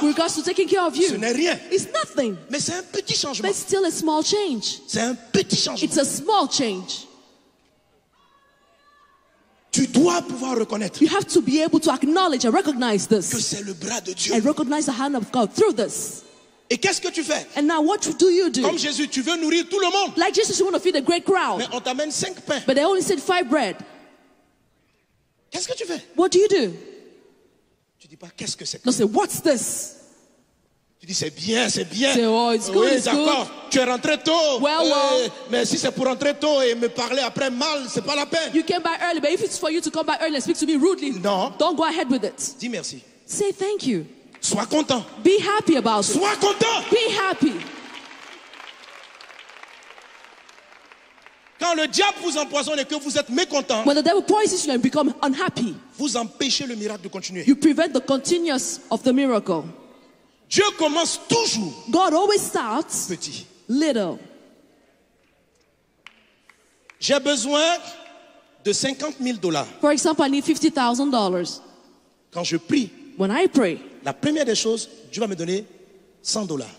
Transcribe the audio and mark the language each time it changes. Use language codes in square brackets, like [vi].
[en] with regards to taking care of [fr] ce [en] you, [fr] n'est rien. [en] it's nothing. [fr] Mais c'est un petit [en] But [fr] changement. [en] it's still a small change. [fr] C'est un petit changement. [en] It's a small change. [fr] Tu dois pouvoir reconnaître [en] You have to be able to acknowledge and recognize [fr] que [en] this [fr] c'est le bras de Dieu. [en] and recognize the hand of God through this. [fr] Et qu'est-ce que tu fais? [en] And now what do you do? [fr] Comme Jésus, tu veux nourrir tout le monde. [en] Like Jesus, you want to feed a great crowd, [fr] Mais on t'amène 5 pains. [en] but they only said 5 bread. [fr] Qu'est-ce que tu fais? [en] What do you do? [fr] Tu dis pas qu'est-ce que c'est. [en] Don't say, what's this? [fr] Tu dis c'est bien, c'est bien. [en] Say, oh, it's good, [fr] Oui, [en] it's [fr] d'accord. Tu es rentré tôt. [en] Well, well. [fr] Mais si c'est pour rentrer tôt et me parler après mal, c'est pas la peine. [en] You came back early, but if it's for you to come back early and speak to me rudely, No. don't go ahead with it. [fr] Dis merci. [en] Say thank you. [fr] Sois content. [en] Be happy about it. [fr] Sois content. [en] Be happy. [fr] Quand le diable vous empoisonne et que vous êtes mécontent, [en] When the devil poisons you and become unhappy, [fr] vous empêchez le miracle de continuer. [en] you prevent the continuous of the miracle. [fr] Dieu commence toujours [en] God always starts [fr] petit. [en] little. [fr] J'ai besoin de $50,000. [en] For example, I need $50,000. [fr] Quand je prie, [en] When I pray, [fr] la première des choses, Dieu va me donner $100.